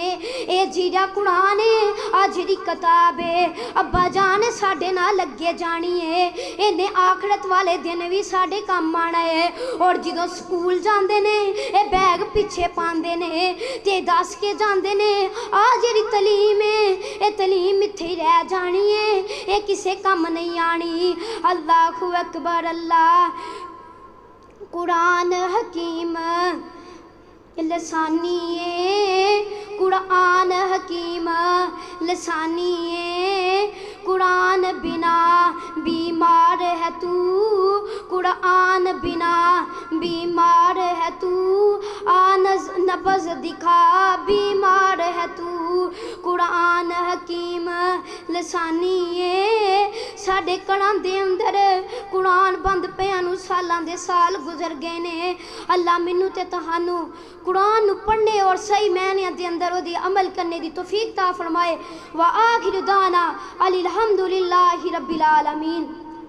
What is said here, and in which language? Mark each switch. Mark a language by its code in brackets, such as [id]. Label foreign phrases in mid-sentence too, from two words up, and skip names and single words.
[pa] یہ جیرا قرآن ہے آ جیہڑی کتاب ہے ابا جان ساڈے نال لگے جانی ہے، انہیں آخرت والے دن بھی ساڈے کام آنا ہے. اور جدوں سکول جاتے نے یہ بیگ پچھے پاتے نے تے دس کے جاتے نے آ جیہڑی تعلیم ہے یہ تعلیم اتھے ہی رہ جانی ہے، یہ کسے کام نہیں آنی. [ar] الله أكبر [ur] اللہ، قرآن حکیم لاثانی ہے، قرآن حکیم لاثانی ہے، قرآن بنا بیمار ہے تو، قرآن بنا بیمار ہے تو، نبض دکھا بیمار ہے تو، قرآن حکیم لاثانی ہے. [pa] ساڈے گھراں دے اندر قرآن بند پیا نوں سالاں دے سال گزر گئے نے. اللہ مینوں تے تہانوں قرآن نوں پڑھنے اور صحیح معنیاں دے اندر اوہدی عمل کرنے دی توفیق عطا فرمائے. [ar] وآخر دعوانا أن الحمد لله رب العالمين.